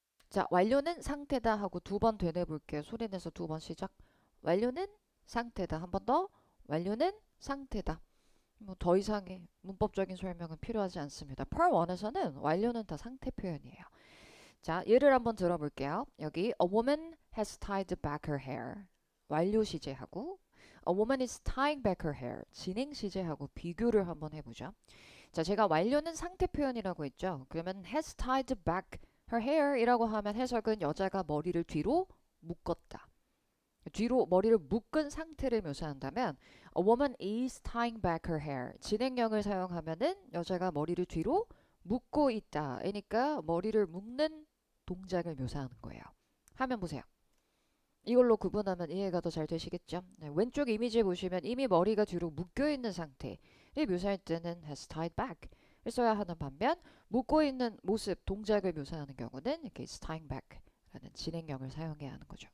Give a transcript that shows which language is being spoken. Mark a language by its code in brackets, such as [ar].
[ko] 자, 완료는 상태다 하고 두 번 되뇌 볼게요. 소리 내서 두 번 시작. 완료는 상태다. 한 번 더. 완료는 상태다. 뭐 더 이상의 문법적인 설명은 필요하지 않습니다. Part 1에서는 완료는 다 상태 표현이에요. 자, 예를 한번 들어볼게요. 여기 [en] A woman has tied back her hair. [ko] 완료 시제하고 [en] A woman is tying back her hair. [ko] 진행 시제하고 비교를 한번 해보죠. 자, 제가 완료는 상태 표현이라고 했죠. 그러면 [en] has tied back her hair [ko] 이라고 하면 해석은 여자가 머리를 뒤로 묶었다. 뒤로 머리를 묶은 상태를 묘사한다면 [en] A woman is tying back her hair. [ko] 진행형을 사용하면은 여자가 머리를 뒤로 묶고 있다. 그러니까 머리를 묶는 동작을 묘사하는 거예요. 화면 보세요. 이걸로 구분하면 이해가 더 잘 되시겠죠? 네, 왼쪽 이미지 보시면 이미 머리가 뒤로 묶여있는 상태를 묘사할 때는 [en] has tied back [ko] 을 써야 하는 반면 묶고있는 모습, 동작을 묘사하는 경우는 이렇게 [en] is tying back [ko] 라는 진행형을 사용해야 하는 거죠.